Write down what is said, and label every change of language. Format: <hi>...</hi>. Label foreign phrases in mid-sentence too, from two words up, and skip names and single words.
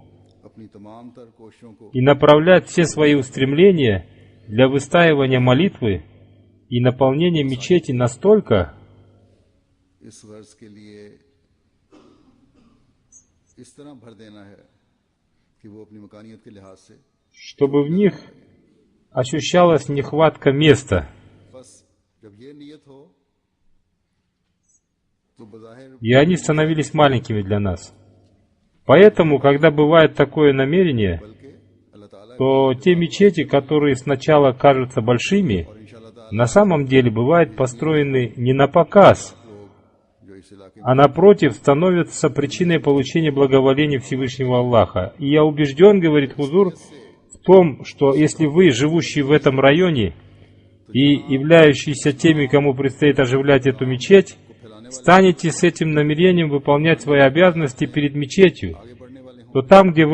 <ur>اپنی تمام تر کوششوں کو</ur> <ru>и направлять все свои устремления для выстаивания молитвы и наполнения мечети настолько,</ru> <ur>اس ورش کے لیے اس طرح بھر دینا ہے کہ وہ اپنی مکانیت کے لحاظ سے</ur> <ru>чтобы в них ощущалась нехватка места,</ru> <ur>بس جب یہ نیت ہو تو بظاہر</ur> <ru>и они становились маленькими для нас. Поэтому, когда бывает такое намерение,</ru> <ur>بلکہ اللہ تعالیٰ</ur> <ru>то те мечети, которые сначала кажутся большими,</ru> <ur>اور ان شاء اللہ تعالیٰ</ur> <ru>на самом деле бывают построены не на показ,</ru> <ur>لوگ جو اس علاقے</ur> <ru>а напротив становятся причиной получения благоволения Всевышнего Аллаха. И я убежден, говорит Хузур, в том, что если вы, живущие в этом районе, и являющиеся теми, кому предстоит оживлять эту мечеть, станете с этим намерением выполнять свои обязанности перед мечетью, то там, где</ru>